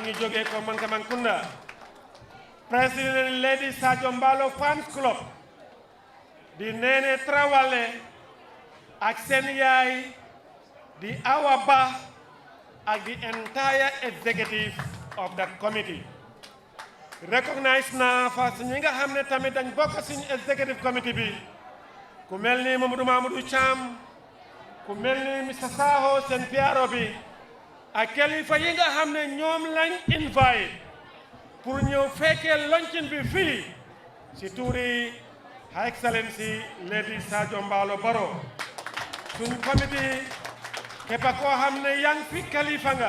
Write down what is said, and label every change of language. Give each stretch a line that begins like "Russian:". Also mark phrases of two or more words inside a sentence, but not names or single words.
Wolof: ñu jógee ko Mankamankounda President Lady Sadio Mbalo Fans Club di Nene Traoré ak seen yaay di Awa Bah ak
English: the entire executive of that committee
Wolof: recognize na fa ñi nga xam ne tamit dañ bokk ci executive committee bi ku mel ni Mamadou Cham ku mel ni Mr Saho seen piaro bi ak kilifa yi nga xam ne ñoom lañ invite pour ñëw fekkee luncheon bi fii si tuuri
English: Her Excellency
Wolof: Lady Sadio Mballo Barrow suñ comité képp koo xam ne yaa ngi fi kilifa nga